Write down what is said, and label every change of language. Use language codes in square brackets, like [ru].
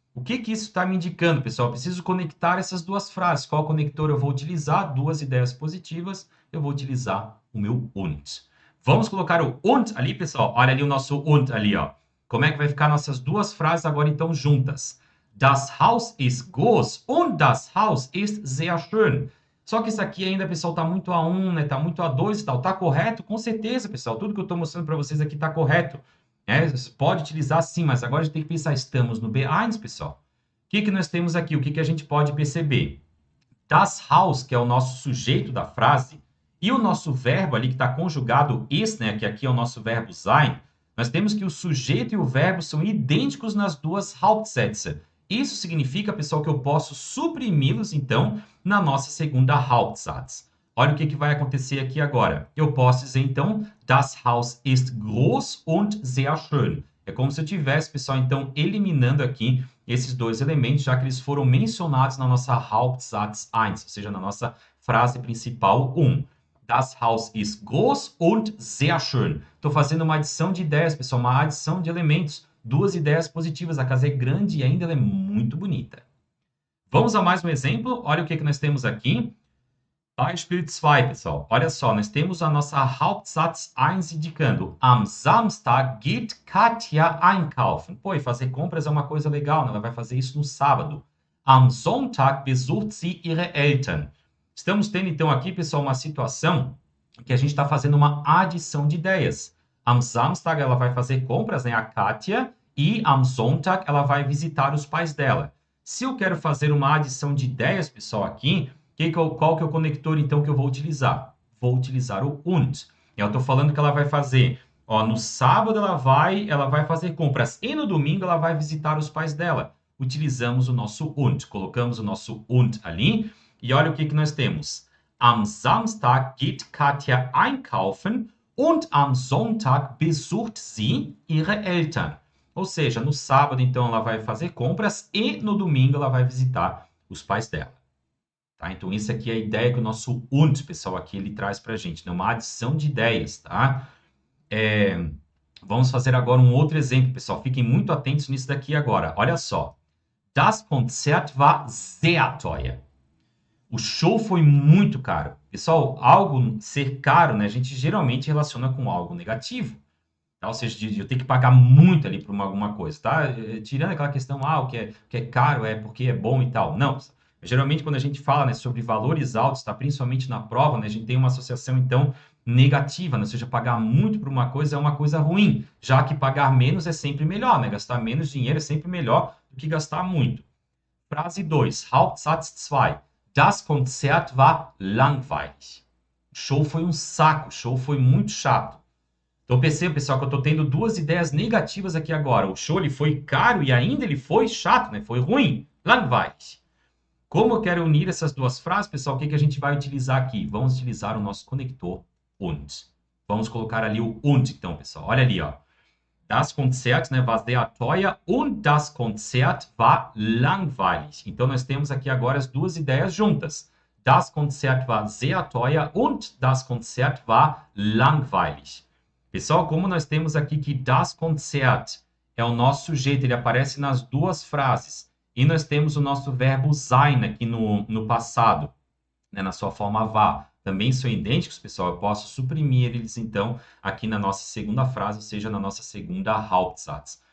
[pt] O que isso está me indicando, pessoal? Eu preciso conectar essas duas frases. Qual conector eu vou utilizar? Duas ideias positivas. Eu vou utilizar o meu und. Vamos colocar o und ali, pessoal. Olha ali o nosso und ali, ó. Como é que vai ficar nossas duas frases agora, então, juntas? [de] Das Haus ist groß und das Haus ist sehr schön. [pt] Só que isso aqui ainda, pessoal, tá muito A1, né? Tá muito A2 e tal. Tá correto? Com certeza, pessoal. Tudo que eu tô mostrando para vocês aqui tá correto. Você pode utilizar sim, mas agora a gente tem que pensar, estamos no B1, pessoal. O que nós temos aqui? O que a gente pode perceber? Das Haus, que é o nosso sujeito da frase, e o nosso verbo ali, que está conjugado ist, né? Que aqui é o nosso verbo sein. Nós temos que o sujeito e o verbo são idênticos nas duas Hauptsätze. Isso significa, pessoal, que eu posso suprimi-los, então, na nossa segunda Hauptsatz. Olha o que vai acontecer aqui agora. Eu posso dizer, então, [de] das Haus ist groß und sehr schön. [pt] É como se eu tivesse, pessoal, então, eliminando aqui esses dois elementos, já que eles foram mencionados na nossa Hauptsatz 1, ou seja, na nossa frase principal 1. [de] Das Haus ist groß und sehr schön. [pt] Estou fazendo uma adição de ideias, pessoal, uma adição de elementos. Duas ideias positivas. A casa é grande e ainda ela é muito bonita. Vamos a mais um exemplo. Olha o que nós temos aqui. [de] Beispiel 2, [pt] pessoal. Olha só, nós temos a nossa Hauptsatz 1 indicando [de] Am Samstag geht Katja einkaufen. [pt] Pô, e fazer compras é uma coisa legal, né? Ela vai fazer isso no sábado. [de] Am Sonntag besucht sie ihre Eltern. [pt] Estamos tendo, então, aqui, pessoal, uma situação que a gente está fazendo uma adição de ideias. [de] Am Samstag [pt] ela vai fazer compras, né? A Katja. E [de] am Sonntag [pt] ela vai visitar os pais dela. Se eu quero fazer uma adição de ideias, pessoal, aqui... Qual que é o conector, então, que eu vou utilizar? Vou utilizar o und. Eu estou falando que ela vai fazer, ó, no sábado ela vai fazer compras e no domingo ela vai visitar os pais dela. Utilizamos o nosso und, colocamos o nosso und ali e olha o que nós temos. [de] Am Samstag geht Katja einkaufen und am Sonntag besucht sie ihre Eltern. [pt] Ou seja, no sábado, então, ela vai fazer compras e no domingo ela vai visitar os pais dela. Tá? Então, isso aqui é a ideia que o nosso und, pessoal, aqui ele traz para a gente, né? Uma adição de ideias, tá? Vamos fazer agora um outro exemplo, pessoal. Fiquem muito atentos nisso daqui agora. Olha só. [de] Das Konzert war sehr teuer. [pt] O show foi muito caro. Pessoal, algo ser caro, né? A gente geralmente relaciona com algo negativo. Tá? Ou seja, eu tenho que pagar muito ali por alguma coisa, tá? Tirando aquela questão, o que é caro é porque é bom e tal. Não, geralmente, quando a gente fala, né, sobre valores altos, tá? Principalmente na prova, né, a gente tem uma associação, então, negativa, né? Ou seja, pagar muito por uma coisa é uma coisa ruim, já que pagar menos é sempre melhor, né? Gastar menos dinheiro é sempre melhor do que gastar muito. Frase 2, Hauptsatz 2. [de] Das Konzert war langweilig. [pt] O show foi um saco, o show foi muito chato. Então, perceba, pessoal, que eu estou tendo duas ideias negativas aqui agora. O show ele foi caro e ainda ele foi chato, né? Foi ruim. Langweilig. Como eu quero unir essas duas frases, pessoal, o que a gente vai utilizar aqui? Vamos utilizar o nosso conector und. Vamos colocar ali o und, então, pessoal. Olha ali, ó. [de] Das Konzert, né, war sehr teuer und das Konzert war langweilig. [pt] Então, nós temos aqui agora as duas ideias juntas. [de] Das Konzert war sehr teuer und das Konzert war langweilig. [pt] Pessoal, como nós temos aqui que das Konzert é o nosso sujeito, ele aparece nas duas frases. E nós temos o nosso verbo sein aqui no passado, né, na sua forma war. Também são idênticos, pessoal. Eu posso suprimir eles, então, aqui na nossa segunda frase, ou seja, na nossa segunda Hauptsatz.